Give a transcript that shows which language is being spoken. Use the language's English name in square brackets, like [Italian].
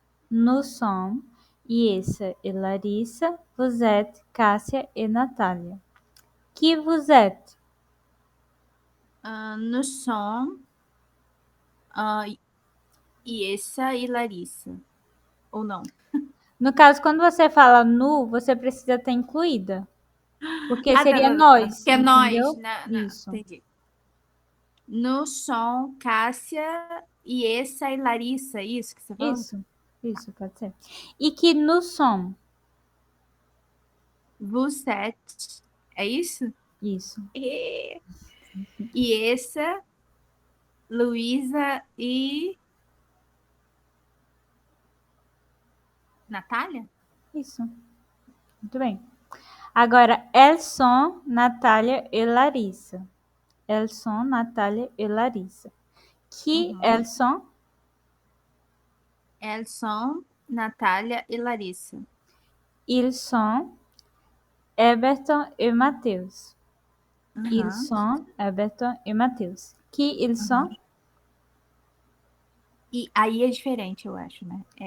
[French] Nous sommes Iessa e Larissa. Vous êtes Cássia e Natália. Qui vous êtes? Nous sommes Iessa e Larissa. [Portuguese] Ou não? No caso, quando você fala nu, você precisa ter incluída. Porque seria nós. Que é entendeu? nós. Isso. Entendi. [French] Nous sommes Cássia, Iessa e Larissa. [Portuguese] Isso que você falou? Isso, pode ser. E que [French] nous sommes? Vous êtes. [Portuguese] É isso? Isso. Iessa, Luísa e Natália? Isso. Muito bem. Agora, [French] elles sont Natália e Larissa. Elles sont Natália e Larissa. Qui elles sont? Elles sont Natália e Larissa. Ils sont Everton e Mateus. Ils sont Everton e Matheus. Qui ils sont? [Portuguese] E aí é diferente, eu acho, né?